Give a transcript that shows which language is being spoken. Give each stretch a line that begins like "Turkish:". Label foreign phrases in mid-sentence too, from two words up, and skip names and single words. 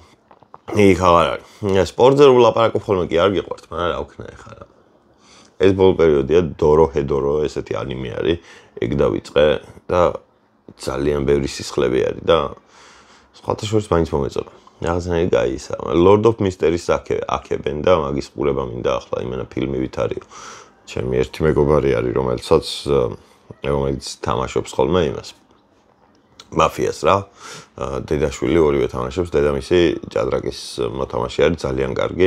Georgian: იქ აღარ არის. სპორტზე რომ ვლაპარაკობ ხოლმე კი არ გიყვართ, მაგრამ რა ვქნა ეხლა რა. ეს ბოლო პერიოდია დორო ჰედორო ესეთი ანიმე არის, ეგ დავიწყე და ძალიან ბევრი სისხლები არის და სხვათა შორის მაინც მომეწონა. რაღაცნაირი გაისა. Lord of Mysteries აქებენ და მაგის ყურება მინდა ახლა იმენა ფილმი ვით არისო. ჩემი ერთი მეგობარი არის, რომელიც თამაშობს ხოლმე იმას. მაფიას რა. დედაშვილი ორივე თამაშობს, დედამისი ჭადრაკის მოთამაშე არის, ძალიან კარგი.